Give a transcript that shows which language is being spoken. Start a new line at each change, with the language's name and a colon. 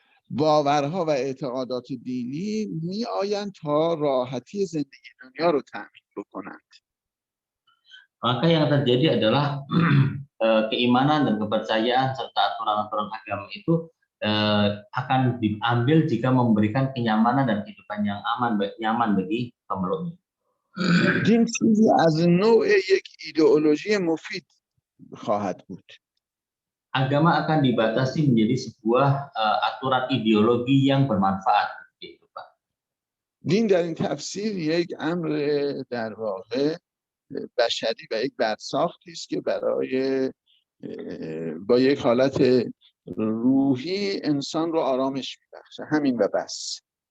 Persian: باورها و اعتقادات دینی می آیند تا راحتی زندگی دنیا رو تأمین بکنند.
Indonesian: Maka yang terjadi adalah keimanan dan kepercayaan serta aturan-aturan agama itu akan diambil jika memberikan kenyamanan dan kehidupan yang nyaman bagi pemeluknya.
Persian: دین چیزی از نوع یک ایدئولوژی مفید خواهد بود.
Indonesian: Agama akan dibatasi menjadi sebuah aturan ideologi yang bermanfaat.
Persian: دین در این تفسیر یک امر در واقع بشری و یک برساختی است که برای با یک حالت روحی انسان رو آرامش میبخشه، همین و بس.